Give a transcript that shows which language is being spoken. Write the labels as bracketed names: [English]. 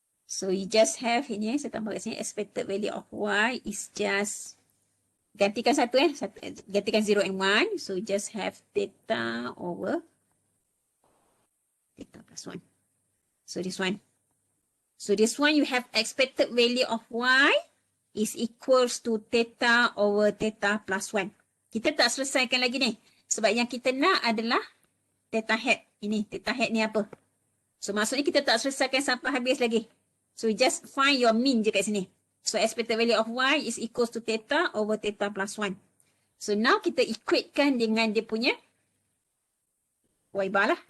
[English] So you just have [Malay] ini, saya tambah kat sini, [English] expected value of y is just, [Malay] gantikan satu gantikan [English] 0 and 1. So just have theta over theta plus 1. So this one. So this one you have expected value of y is equals to theta over theta plus 1. [Malay] Kita tak selesaikan lagi ni. Sebab yang kita nak adalah theta hat. Ini theta hat ni apa? [English] So [Malay] maksudnya kita tak selesaikan sampai habis lagi. [English] So just find your mean [Malay] je kat sini. [English] So expected value of y is equals to theta over theta plus 1. So now [Malay] kita equatekan dengan dia punya y bar lah.